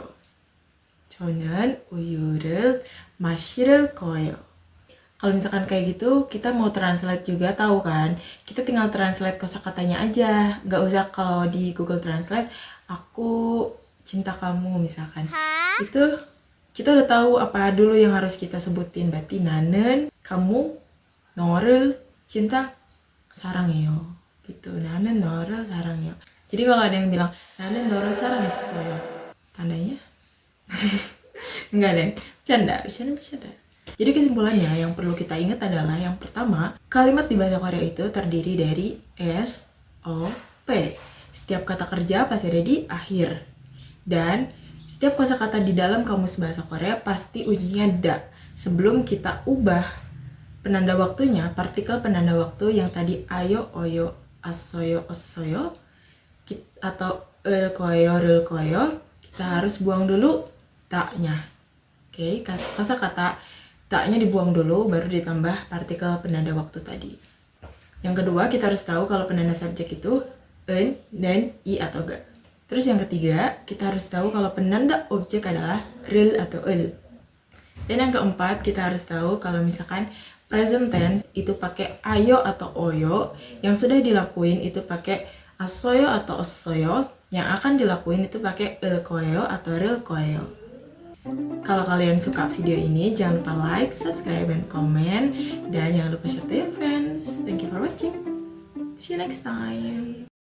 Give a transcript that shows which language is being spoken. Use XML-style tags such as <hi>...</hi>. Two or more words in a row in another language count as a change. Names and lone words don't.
<ko>저는 우유를 마실 거예요.</ko> <id>Kalau misalkan kayak gitu, kita mau translate juga tahu kan? Kita tinggal translate kosakatanya aja. Nggak usah kalau di Google Translate, aku cinta kamu misalkan. Itu kita udah tahu apa dulu yang harus kita sebutin. Berarti 나는, kamu, 너를, cinta, 사랑해요. Gitu.</id> <ko>나는 너를 사랑해요.</ko> <id>Jadi kalau ada yang bilang</id> <ko>나는 너를 사랑했어요,</ko> <id>tandanya enggak deh, bercanda. Jadi kesimpulannya yang perlu kita ingat adalah yang pertama, kalimat di bahasa Korea itu terdiri dari S, O, P. Setiap kata kerja pasti ada di akhir. Dan setiap kosakata di dalam kamus bahasa Korea pasti ujungnya da. Sebelum kita ubah penanda waktunya, partikel penanda waktu yang tadi ayo, oyo, asoyo, osoyo, atau</id> <ko>을 거예요,</ko> <id>kita harus buang dulu taknya. Oke, kosakata taknya dibuang dulu, baru ditambah partikel penanda waktu tadi. Yang kedua, kita harus tahu kalau penanda subjek itu en, dan, i atau ga. Terus yang ketiga, kita harus tahu kalau penanda objek adalah 를 atau 을. Dan yang keempat, kita harus tahu kalau misalkan</id> <en>present tense</en> <id>itu pakai ayo atau oyo, yang sudah dilakuin itu pakai asoyo atau ossoyo, yang akan dilakuin itu pakai</id> <ko>을 거예요</ko> <id>atau</id> <ko>를 거예요.</ko> <id>Kalau kalian suka video ini, jangan lupa like, subscribe, dan komen. Dan jangan lupa</id> <en>share to your friends. Thank you for watching. See you next time.</en>